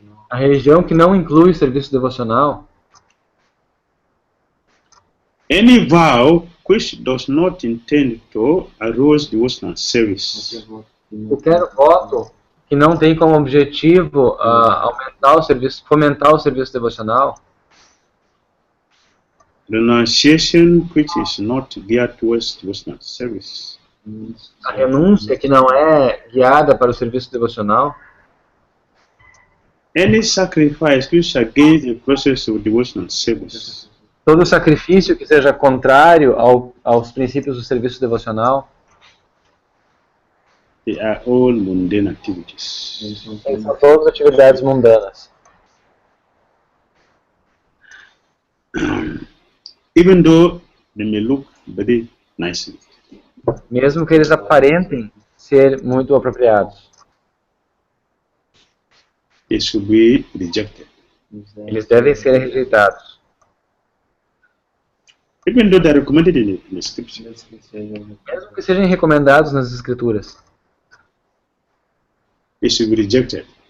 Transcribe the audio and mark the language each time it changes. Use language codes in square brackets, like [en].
[pt] A religião que não inclui serviço devocional. [en] Any vow which does not intend to arouse devotional service. [pt] Qualquer voto que não tem como objetivo aumentar o serviço, fomentar o serviço devocional. [en] Renunciation which is not geared towards devotional service. [pt] A renúncia que não é guiada para o serviço devocional. [en] Any sacrifice which is against the process of devotional service. [pt] Todo sacrifício que seja contrário aos princípios do serviço devocional. [en] They are all mundane activities. [pt] São todas atividades mundanas. [en] even though they may look very nicely. [pt] Mesmo que eles aparentem ser muito apropriados. [en] They should be rejected. [pt] Eles devem ser rejeitados. [en] Even though they are recommended in the scripture. [pt] Mesmo que sejam recomendados nas escrituras. [en] They should be rejected.